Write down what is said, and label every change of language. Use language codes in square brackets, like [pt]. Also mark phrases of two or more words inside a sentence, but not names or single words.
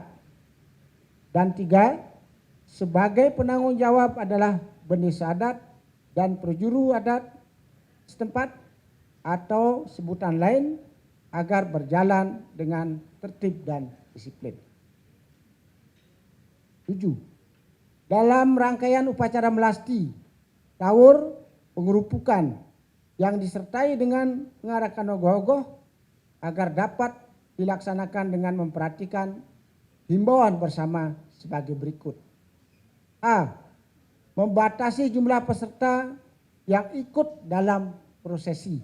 [id] Dan 3. Sebagai penanggung jawab adalah Bendesa Adat dan Perjuru Adat setempat atau sebutan lain agar berjalan dengan tertib dan disiplin. 7. Dalam rangkaian upacara melasti, tawur, pengerupukan yang disertai dengan pengarakan ogoh-ogoh agar dapat dilaksanakan dengan memperhatikan himbauan bersama sebagai berikut. A. Membatasi jumlah peserta yang ikut dalam prosesi.